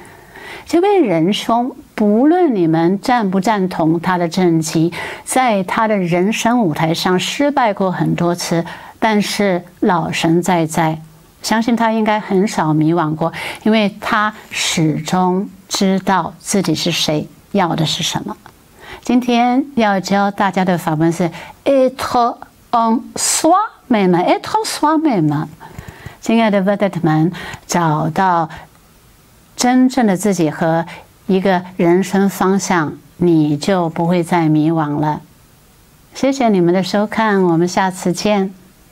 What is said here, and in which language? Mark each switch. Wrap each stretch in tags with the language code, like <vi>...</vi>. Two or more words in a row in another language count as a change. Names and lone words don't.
<zh>这位仁兄，不论你们赞不赞同他的政绩，在他的人生舞台上失败过很多次，但是老神在，相信他应该很少迷惘过，因为他始终知道自己是谁，要的是什么。今天要教大家的法文是</zh> <fr>être en soi-même， être en soi-même。</fr> <zh>亲爱的 vedette 们，找到真正的自己和一个人生方向，你就不会再迷惘了。谢谢你们的收看，我们下次见。</zh>